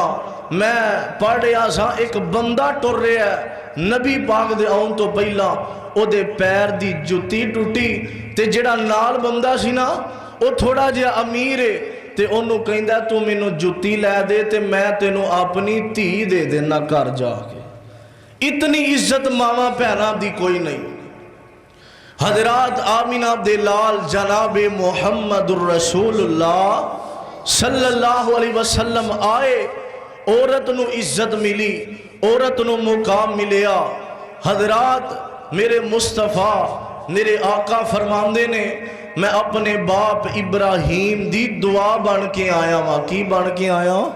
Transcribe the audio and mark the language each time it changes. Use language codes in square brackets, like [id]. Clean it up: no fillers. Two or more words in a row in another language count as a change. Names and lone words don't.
[pa] میں پڑھ رہا سا اک بندہ ٹر رہا ہے نبی پاک دے آون تو پہلا اودے پیر دی جتی ٹٹی تے جہڑا نال بندہ سی نا او تھوڑا جیہا امیر ہے تے اونوں کہندا تو مینوں جتی لے دے تے میں تینوں اپنی دھی دے دینا گھر جاکے. اتنی عزت ماواں بھیناں دی کوئی نہیں. حضرات آمنہ دے لال جنابِ [ar] محمد رسول الله صلى الله عليه وسلم [pa] آئے. عورت نوں عزت ملی، عورت نوں مقام ملیا. حضرات میرے مصطفیٰ میرے آقا فرماندے نے میں اپنے باپ ابراہیم دی دعا بن کے آیا واں. کی بن کے آیا?